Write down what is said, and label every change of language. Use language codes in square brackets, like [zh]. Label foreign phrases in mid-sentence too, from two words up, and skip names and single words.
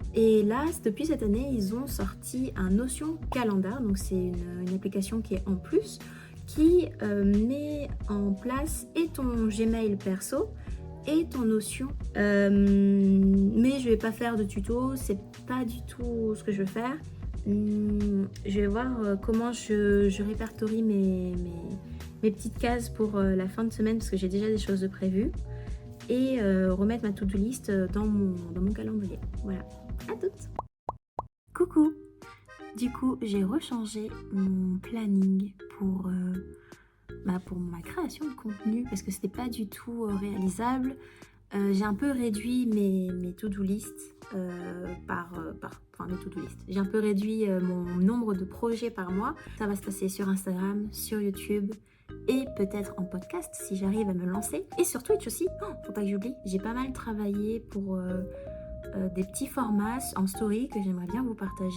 [fr] Et là, depuis cette année, ils ont sorti un Notion Calendar, donc c'est une application qui est en plus, qui met en place et ton Gmail perso et ton Notion. Mais je vais pas faire de tuto, c'est pas du tout ce que je veux faire. Je vais voir comment je répertorie mes petites cases pour la fin de semaine, parce que j'ai déjà des choses de prévues. Et remettre ma [en] to-do list [fr] dans mon calendrier. Voilà, à toutes. Coucou. Du coup, j'ai rechangé mon planning pour ma création de contenu, parce que c'était pas du tout réalisable. J'ai un peu réduit mes [en] to-do list [fr] mes [en] to-do list. [fr] J'ai un peu réduit mon nombre de projets par mois. Ça va se passer sur Instagram, sur YouTube et peut-être en podcast si j'arrive à me lancer. Et sur Twitch aussi, faut pas que j'oublie, j'ai pas mal travaillé pour des petits formats en story que j'aimerais bien vous partager.